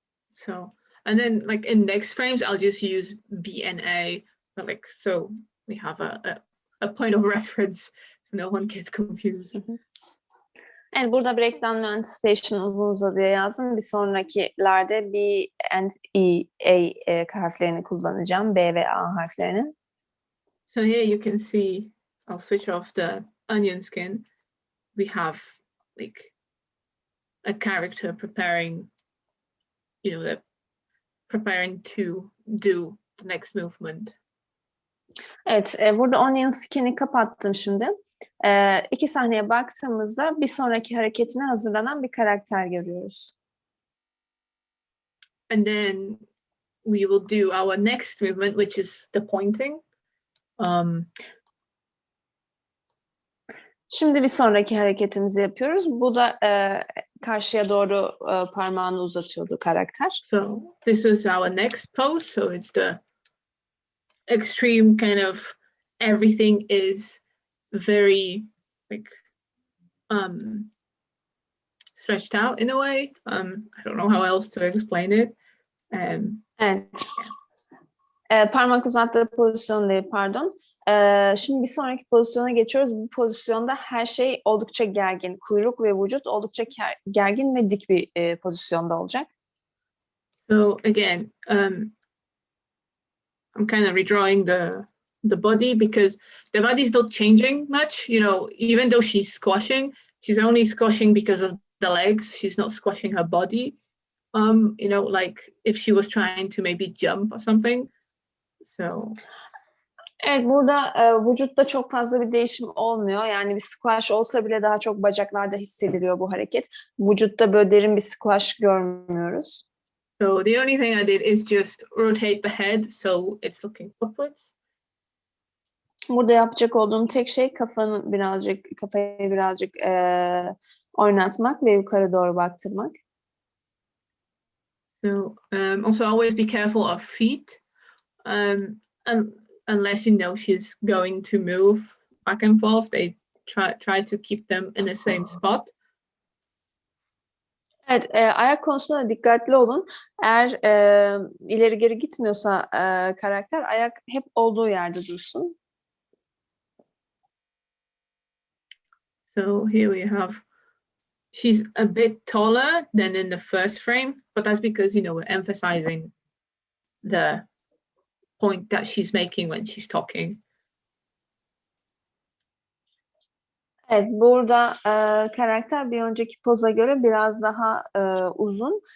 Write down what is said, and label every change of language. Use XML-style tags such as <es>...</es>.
<en>So, and then like in next frames, I'll just use B and A, but like, so we have a point of reference so no one gets confused.</en> <tr>Evet, burada breakdown ve anticipation uzun uzadıya yazdım. Bir sonrakilerde</tr> <en>B and A</en> <tr>harflerini kullanacağım. B ve A harflerini.</tr> <en>So here you can see, I'll switch off the onion skin. We have like a character preparing, preparing to do the next movement.</en> <tr>Evet, burada onion skin'i kapattım şimdi. İki sahneye baktığımızda bir sonraki hareketine hazırlanan bir karakter görüyoruz.</tr> <en>And then we will do our next movement, which is the pointing.</en> <tr>Şimdi bir sonraki hareketimizi yapıyoruz. Bu da karşıya doğru parmağını uzatıyordu karakter.</tr> <en>So this is our next pose. So it's the extreme kind of everything is very like stretched out in a way. I don't know how else to explain it.</en> <tr>Evet. Parmak uzattığı pozisyon değil, pardon. Şimdi bir sonraki pozisyona geçiyoruz. Bu pozisyonda her şey oldukça gergin. Kuyruk ve vücut oldukça gergin ve dik bir pozisyonda olacak.</tr> <en>So again, I'm kind of redrawing the body because the body's not changing much. Even though she's she's only squashing because of the legs. She's not squashing her body. Like if she was trying to maybe jump or something. So.</en> <tr>Evet, burada vücutta çok fazla bir değişim olmuyor. Yani bir squash olsa bile daha çok bacaklarda hissediliyor bu hareket. Vücutta böyle derin bir squash görmüyoruz.</tr> <en>So the only thing I did is just rotate the head so it's looking upwards.</en> <tr>Burada yapacak olduğum tek şey kafayı birazcık oynatmak ve yukarı doğru baktırmak.</tr> <en>So also always be careful of feet. Unless she's going to move back and forth, they try to keep them in the same spot.</en> <tr>Evet, ayak konusunda dikkatli olun. Eğer ileri geri gitmiyorsa karakter, ayak hep olduğu yerde dursun.</tr> <en>So here we have, she's a bit taller than in the first frame, but that's because, we're emphasizing the point that she's making when she's talking.</en> <tr>Evet, burada karakter bir önceki poza göre biraz daha uzun.</tr>